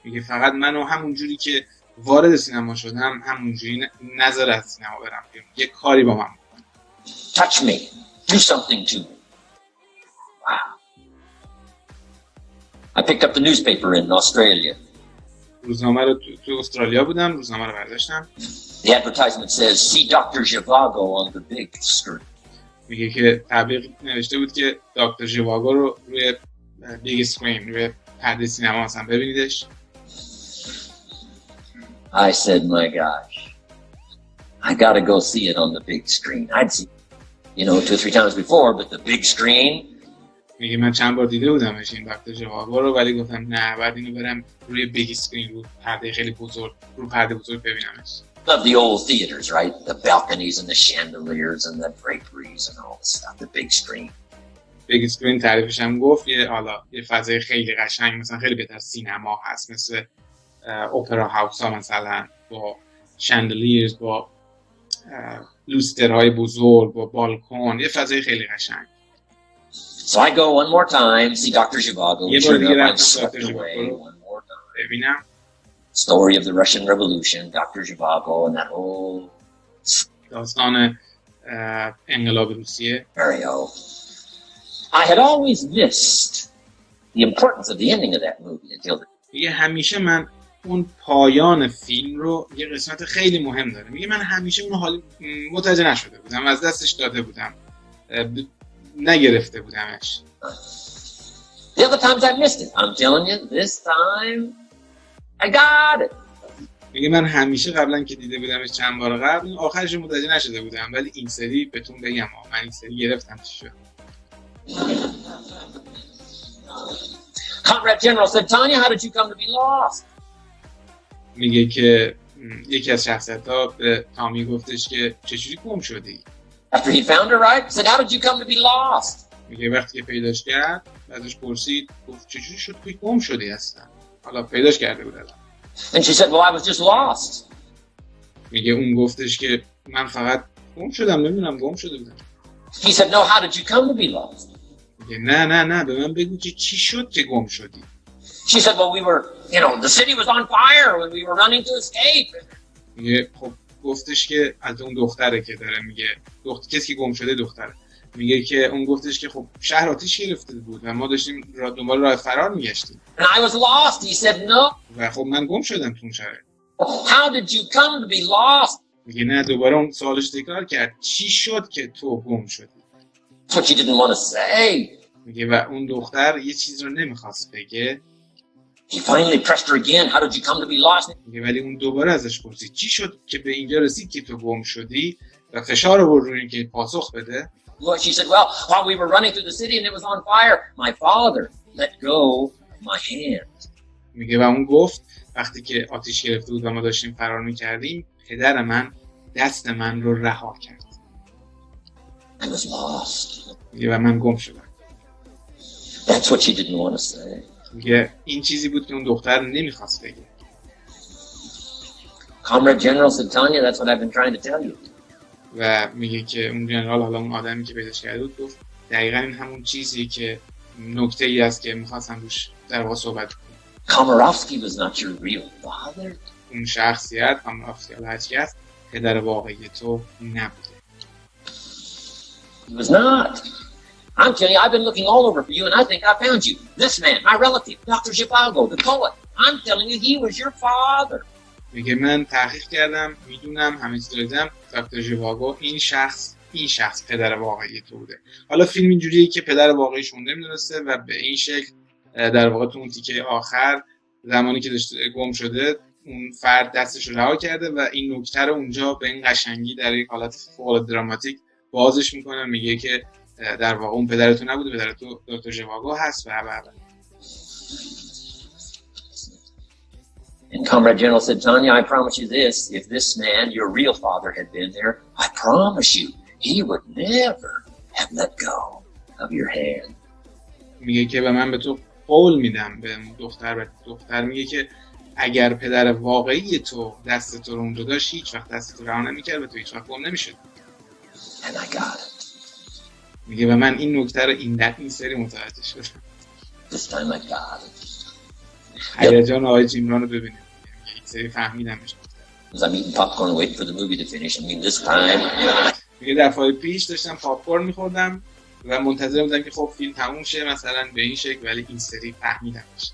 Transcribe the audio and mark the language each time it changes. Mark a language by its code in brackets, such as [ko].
[fa] میگه فقط منو همونجوری که وارد سینما شدم همونجوری نذار از سینما برم بیرون. یه کاری با من بکن. [en] Touch me. Do something to me. Wow. I picked up the newspaper in Australia. [fa] روزنامه رو تو استرالیا بودم، روزنامه رو برداشتم. [en] The advertisement says, see Dr. Zhivago on the big screen. [fa] میگه که تبلیغ نوشته بود که دکتر ژیواگو رو روی [en] big screen, [fa] روی پرده سینما مثلا ببینیدش. [en] I said, my gosh, I gotta go see it on the big screen. I'd seen, 2 or 3 times before, but the big screen. [fa] میگه من چند بار دیده بودمش این دکتر ژیواگو رو، ولی گفتم نه، بعد اینو برم روی [en] big screen, [fa] رو پرده خیلی بزرگ، رو پرده بزرگ ببینمش. [en] Of the old theaters, right? The balconies and the chandeliers and the draperies and all this stuff. The big screen. Big screen [fa] تعریفش هم گفت یه فضای خیلی قشنگ، مثلا خیلی بهتر سینما هست، مثل اپرا هاوس ها مثلا، با [en] chandeliers, [fa] با لوسترهای بزرگ، با بالکن، یه فضای خیلی قشنگ. [en] So I go one more time, see Dr. Zhivago. [fa] یه بار دیگه رفتم دکتر ژیواگو رو ببینم. [en] Story of the Russian Revolution, Dr. Zhivago and that whole [fa] داستان انقلاب روسیه. [en] I had always missed the importance of the ending of that movie until [fa] میگه همیشه من اون پایان فیلم رو، یه قسمت خیلی مهم داره، میگه من همیشه اون حالی متوجه نشده بودم، از دستش داده بودم، نگرفته بودمش. [en] The other times I missed it. I'm telling you, this time I got it. [fa] میگه من همیشه قبلا که دیده بودمش چند بار قبل آخرش متوجه نشده بودم، ولی این سری بهتون بگم من این سری گرفتم چی شد. [en] Conrad General said, Tanya, how did you come to be lost? [fa] میگه که یکی از شخصیت‌ها به تامی گفتش که چجوری گم شدی؟ [en] After he found her, right? Said, how did you come to be lost? [fa] میگه وقتی که پیداش کرد، ازش پرسید، گفت چجوری شد که گم شدی هستن؟ حالا پیداش کرده بود الان. [en] And she said, well, I was just lost. [fa] میگه اون گفتش که من فقط گم شدم، نمیدونم گم شده بودم. [en] He said, no, how did you come to be lost? [fa] میگه نه به من بگو که چی شد که گم شدی. [en] She said, well, we were, the city was on fire when we were running to escape. [fa] میگه خب گفتش که از اون دختره که داره میگه کسی که گم شده دختره. میگه که اون گفتش که خب شهر آتیش گرفته بود و ما داشتیم دنبال راه فرار میگشتیم. [en] And I was lost. He said, no. [fa] و خب من گم شدم تو اون شهر. [en] How did you come to be lost? [fa] میگه نه، دوباره اون سوالش تکرار کرد، چی شد که تو گم شدی؟ [en] That's what she didn't want to say. [fa] میگه و اون دختر یه چیز رو نمیخواست بگه. [en] He finally pressed her again. How did you come to be lost? [fa] میگه ولی اون دوباره ازش پرسید چی شد که به اینجا رسید که تو گم شدی و فشار آورد روی اینکه پاسخ بده. [en] Well, she said, well, while we were running through the city and it was on fire, my father let go my hand. [fa] میگه و اون گفت وقتی که آتیش گرفته بود و ما داشتیم فرار میکردیم پدر من دست من رو رها کرد. [en] I was lost. [fa] میگه و من گم شدم. [en] That's what she didn't want to say. [fa] میگه این چیزی بود که اون دختر نمیخواست بگه. [en] Comrade General said, Tanya, that's what I've been trying to tell you. [fa] و میگه که اون جنرال، حالا اون آدمی که پیداش کرده بود، گفت دقیقاً این همون چیزی که نکته ای است که میخواستم روش در واقع صحبت کنم. [en] Komarovsky was not your real father. [fa] اون شخصیت کامارافسکی هرچی است پدر واقعی تو نبوده. [en] He was not. I'm telling you, I've been looking all over for you and I think I found you. This man, my relative, Dr. Zhivago, the poet. I'm telling you, he was your father. [fa] میگه من تحقیق کردم، میدونم، همه چیز دیدم، دکتر ژیواگو این شخص پدر واقعی تو بوده. حالا فیلم اینجوریه که پدر واقعیشون نمیدونسته و به این شکل در واقع تو اون تیکه آخر زمانی که داشته گم شده اون فرد دستش رو رها کرده و این نکته رو اونجا به این قشنگی در یک حالت فوق دراماتیک بازش میکنه، میگه که در واقع اون پدر تو نبوده، پدر تو دکتر ژیواگو هست و [en] And Comrade General said, Tanya, I promise you this, if this man, your real father, had been there, I promise you, he would never have let go of your hand. [fa] میگه که من به تو قول میدم، به دختر میگه که اگر پدر واقعی تو دست تو رو اونجا داشت هیچ وقت دست تو رها نمی‌کرد و تو هیچ وقت گم نمی‌شد. [en] And I got it. [fa] میگه و من این نکته رو این سری متوجه شدم. [en] This time I got it. [fa] هیجان آقای جیمران رو ببینید. یک سری فهمیدمش. [en] As I'm eating popcorn waiting for the movie to finish, I mean this time. [fa] میگه دفعه پیش داشتم پاپکورن می‌خوردم و منتظر بودم که خب فیلم تموم شه مثلا به این شکل، ولی این سری فهمیدمش.